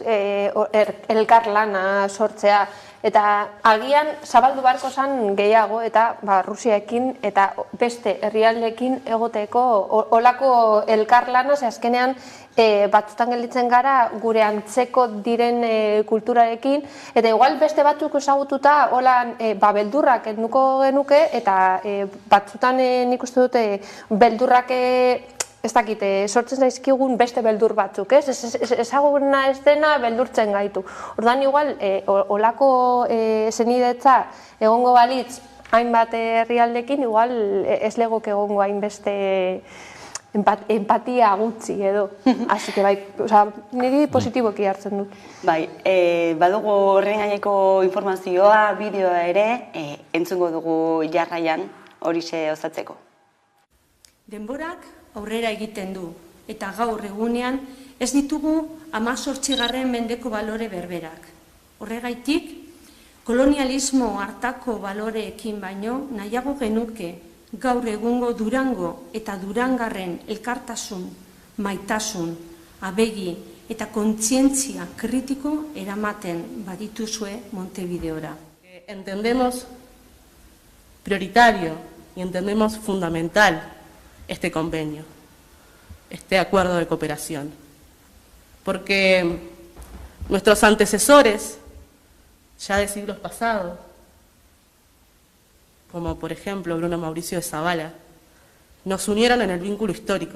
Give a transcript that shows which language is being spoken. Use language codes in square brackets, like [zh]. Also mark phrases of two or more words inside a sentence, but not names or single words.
[eu] Elkarlana sortzea, eta agian zabaldu beharko zen gehiago, eta Rusiaekin eta beste herrialdeekin egoteko olako elkarlana, ze azkenean batzutan gelditzen gara gure antzeko diren kulturarekin, eta igual beste batzuk ezagututa holan beldurrak enduko genuke, eta batzutan nik uste dute beldurrak ez dakit, sortzen zaizkigun beste beldur batzuk, ez? Ezaguna ez dena beldurtzen gaitu. Orduan igual, olako zenidetza egongo balitz hainbat herrialdekin, igual ez legoke egongo hainbeste empatia gutxi edo. [es] Así que [eu] bai, niri positiboki hartzen dut. Bai, badugu horren gaineko informazioa, bideoa ere, entzungo dugu jarraian horixe osatzeko. Denborak aurrera egiten du, eta gaur egunean ez ditugu 18. mendeko balore berberak. Horregaitik, kolonialismo hartako baloreekin baino nahiago genuke gaur egungo Durango eta Durangarren elkartasun, maitasun, abegi eta kontzientzia kritiko eramaten badituzue Montevideora. [es] Entendemos prioritario y entendemos fundamental este convenio, este acuerdo de cooperación, porque nuestros antecesores, ya de siglos pasados, como por ejemplo Bruno Mauricio de Zavala, nos unieron en el vínculo histórico.